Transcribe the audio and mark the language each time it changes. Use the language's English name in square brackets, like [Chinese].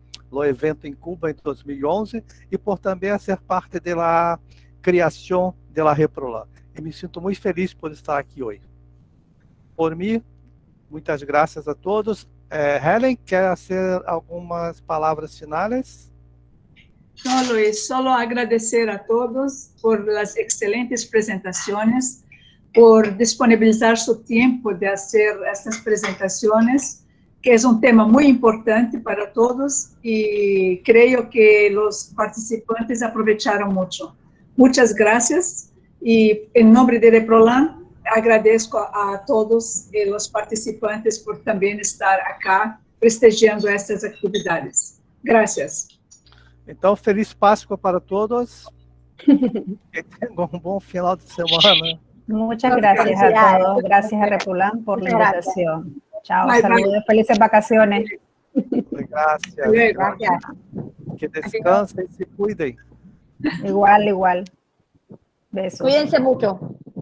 [Portuguese] no evento em Cuba em 2011 e por também ser parte da criação da Reprolan. E me sinto muito feliz por estar aqui hoje. Por mim, muitas graças a todos. Helen, quer fazer algumas palavras finais? [Spanish] No, Luis, solo agradecer a todos por las excelentes presentaciones, por disponibilizar su tiempo de hacer estas presentaciones, que es un tema muy importante para todos y creo que los participantes aprovecharon mucho. Muchas gracias y en nombre de Reprolan agradezco a todos los participantes por también estar acá prestigiando estas actividades. Gracias. [Portuguese] Então, feliz Páscoa para todos. Que tenham bom final de semana. [Spanish] Muchas gracias a todos. Gracias a Reprolan por la invitación. Chao, saludos, felices vacaciones. Gracias. Gracias. [Portuguese] Que descansem e se cuidem. [Spanish] Igual, igual. Besos. Cuídense mucho.